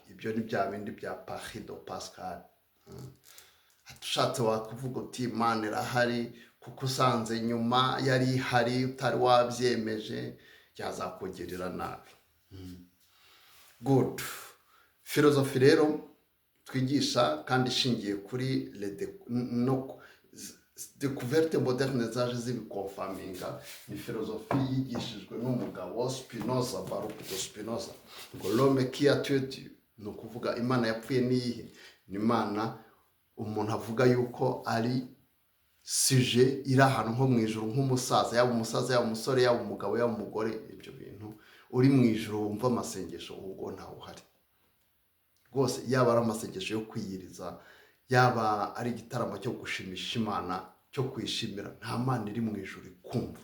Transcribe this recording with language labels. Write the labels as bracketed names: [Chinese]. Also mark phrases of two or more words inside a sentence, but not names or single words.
[Kinyarwanda] Ibyo ni bya bindi bya Parido Pascal. Ushatse wakuvuga uti Imana irahari kuko usanze nyuma yari ihari utari wabyemeje, byazakugirira nabi. Good. Filozofi rero twigisha kandi ishingiye kuri [French] découverte moderne [Kinyarwanda] zaje zibikonfaminga, ni filozofi yigishijwe n'umugabo Spinoza, Baruch de Spinoza, ngo [French] l'homme qui a tué Dieu, [Kinyarwanda] ni ukuvuga Imana yapfuye niyihe? Ni Imana umuntu avuga yuko ari sujet iri ahantu nko mu ijuru, nk'umusaza, yaba umusaza, yaba umusore, yaba umugabo, yaba umugore. Ibyo bintu uri mu ijuru wumva amasengesho ubwo ntawe uhari rwose, yaba ari amasengesho yo kwiyiriza, yaba ari igitaramo cyo gushimisha Imana, cyo kwishimira, nta Mana iri mu ijuru ikumva.